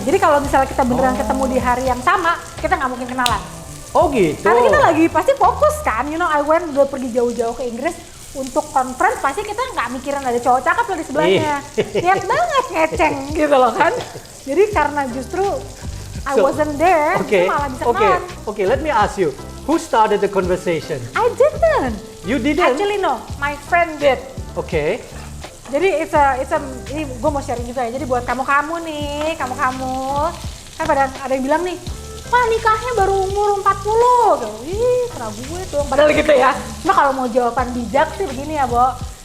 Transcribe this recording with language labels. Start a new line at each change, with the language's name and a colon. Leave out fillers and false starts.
Indonesian: Jadi kalau misalnya kita beneran ketemu di hari yang sama, kita nggak mungkin kenalan. Oh gitu. Karena kita lagi pasti fokus kan,
English: I went
Indonesian: udah pergi jauh-jauh ke Inggris untuk conference, pasti kita nggak mikirin ada cowok cakep lah di sebelahnya. Niat banget ngeceng gitu loh kan. Jadi karena justru
English: I wasn't there, Okay.
Indonesian: itu malah bisa kenalan.
English: Okay, let me ask you. Who started the conversation? I didn't. You didn't? Actually no, my friend did. Okay.
Indonesian: Jadi ini gue mau sharing juga ya. Jadi buat kamu nih, kamu kan ada yang bilang nih, wah nikahnya baru umur 40. Gitu. Ih, kena gue tuh. Padahal gitu ya. Cuma kalau mau jawaban bijak sih begini ya, Bo.